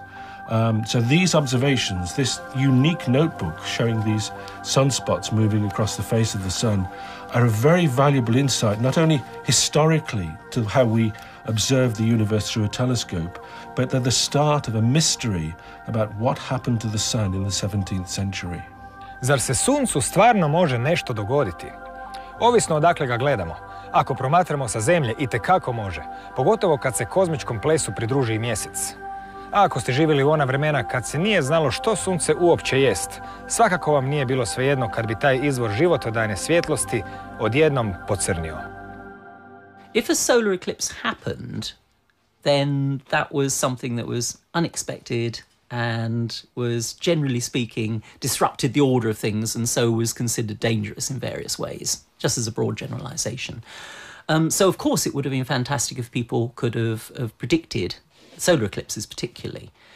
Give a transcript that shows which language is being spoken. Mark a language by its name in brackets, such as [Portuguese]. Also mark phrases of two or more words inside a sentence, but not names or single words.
[English] So these observations, this unique notebook showing these sunspots moving across the face of the sun, are a very valuable insight, not only historically to how we observe the universe through a telescope, but they're the start of a mystery about what happened to the sun in the 17th century. [Croatian] Zar se suncu stvarno može nešto dogoditi? Ovisno odakle ga gledamo. Ako promatramo sa Zemlje, itekako može, pogotovo kad se kozmičkom plesu pridruži i mjesec. A ako ste živjeli u ona vremena kad se nije znalo što sunce uopće jest, svakako vam nije bilo svejedno kad bi taj izvor životodajne svjetlosti odjednom pocrnio. [English] If a solar eclipse happened, then that was something that was unexpected and was, generally speaking, disrupted the order of things, and so was considered dangerous in various ways, just as a broad generalization. So, of course, it would have been fantastic if people could have predicted solar eclipses particularly.